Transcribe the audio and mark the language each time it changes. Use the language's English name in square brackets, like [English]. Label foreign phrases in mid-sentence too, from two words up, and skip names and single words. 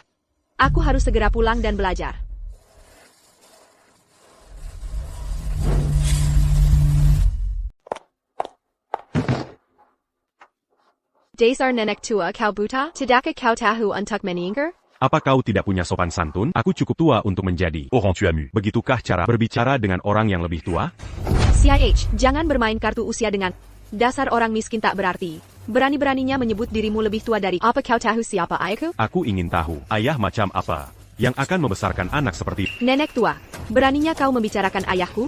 [Indonesian] Aku harus segera pulang dan belajar. Dasar nenek tua kau buta, tidakkah kau tahu untuk meninggal? Apa kau tidak punya sopan santun? Aku cukup tua untuk menjadi. Au rang tu as mu. Begitukah cara berbicara dengan orang yang lebih tua? CIH, jangan bermain kartu usia dengan dasar orang miskin tak berarti. Berani-beraninya menyebut dirimu lebih tua dari apa kau tahu siapa ayahku? Aku ingin tahu, ayah macam apa yang akan membesarkan anak seperti... Nenek tua, beraninya kau membicarakan ayahku?